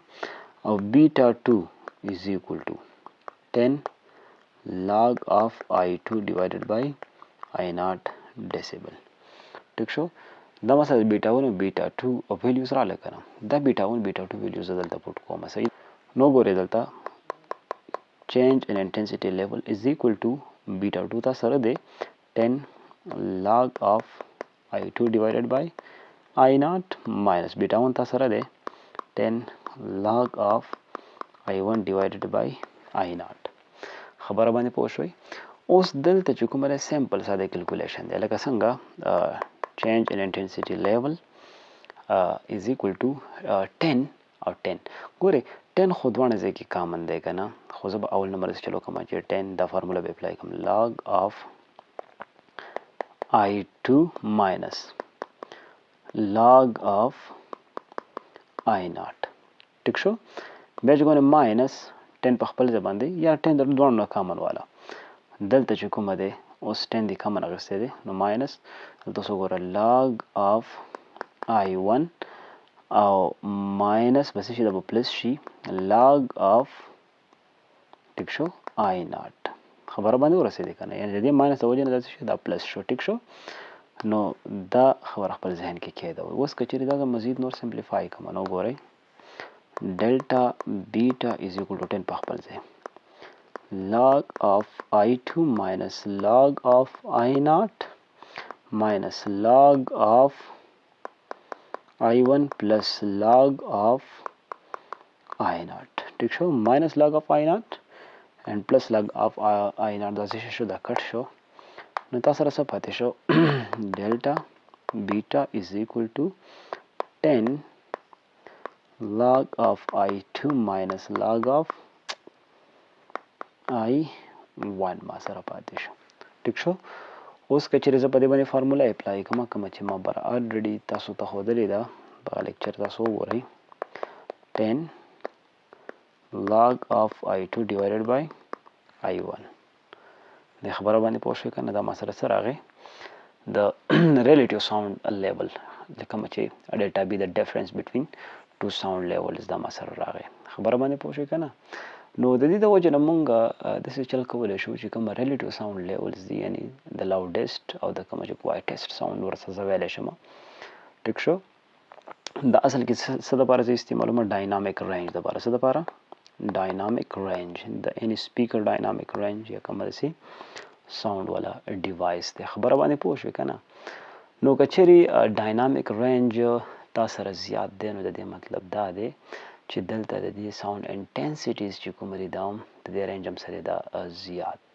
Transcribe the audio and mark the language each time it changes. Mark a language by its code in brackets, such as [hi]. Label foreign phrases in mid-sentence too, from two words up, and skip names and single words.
[en] او beta 2 is equal to 10 log of I 2 divided by I naught decibel. [ps] ټیک شو. دا مثلا بیټا 1 او بیټا 2 او ویلیوز راغله که نه، دا [en] beta 1 beta 2 values [ps] زه دلته پوټ کوم. صحیح. نو ګورې دلته [en] change in intensity level is equal to beta 2 [ps] تا سره دی [en] 10 log of I2 divided by I0 minus beta 1 [ps] تا سره دی [en] 10 log of I1 divided by I0. [ps] خبره باندې پوه شوي؟ اوس دلته چې کومه دی سیمپل ساده کیلکولیشن دی، لکه څنګه [en] change in intensity level is equal to 10 [ps] او 10. ګورې 10 خو دواړه ځای کې کامن دی که نه، خو زه به اول نمبر چلو کوم چې 10 دا فارموله به اپلای کوم [en] log of I2 minus log of I0. [ps] ټیک شو. بیا چې کومه ماینس 10 په خپل ځای باندې یا 10 د دواړو نه کامن والا، دلته چې کومه دی اوس 10 دی کامن اخیستی دی نو ماینس دلته اوس وګوره [en] log of I1 [ps] او ماینس به څه شي دا به پلس شي [en] log of [ps] ټیک شو I0. خبره باندې ورسېدې که نه؟ یعنې د دې ماینس د وجې نه دا څه شي دا پلس شو. ټیک شو. نو دا خبره خپل ذهن کې کېږدوئ. اوس که چېرې دا مزید نور سمپلیفای کړم نو ګورئ [en] delta beta is equal to 10 [ps] په خپل ځای [en] log of I2 minus log of I0 minus log of I1 plus log of I0. [ps] ٹھیک شو. [en] minus log of I0 and plus log of I0 [ps] دا څه شو؟ دا کټ شو. نو تاسو سره څه پاتې شو؟ [en] delta beta is equal to 10 log of I2 minus log of I1 [ps] ما سره پاتې شو. ټیک شو. اوس که چېرې زه په دې باندې فارموله اپلای کوم کومه چې ما بر الریډي تاسو ته ښودلې ده په لیکچر تاسو وګورئ [en] 10 log of I2 divided by I1. [ps] د خبره باندې پوه شوې که نه؟ دا ما سره څه راغی د ریلیټیو ساوند لیول کومه چې ډلټا بي د [en] difference between two sound levels [ps] دا ما سره راغی. خبره باندې پوه شوې که نه؟ نو د دې د وجې نه مونږ داسې چل کولی شو چې کومه ریلیټیو ساوند لیولز دي یعنې د لاوډیسټ او د کومه چې کوایټیسټ ساوند ورڅخه زه ویلی شم. ټیک شو. دا اصل کې څه دپاره زه استعمالوم؟ ډاینامیک رینج دپاره. څه دپاره؟ ډاینامیک رینج د [en] any speaker [ps] ډاینامیک رینج یا کومه داسې ساوند والا ډیوایس دی. خبره باندې پوه شوې که نه؟ نو که چېرې ډاینامیک رینج تا سره زیات دی نو د دې مطلب دا دی چې دلته د دې ساوند انټنسټیز چې کومه دي دا هم د دې رینج هم سره دا زیات دی.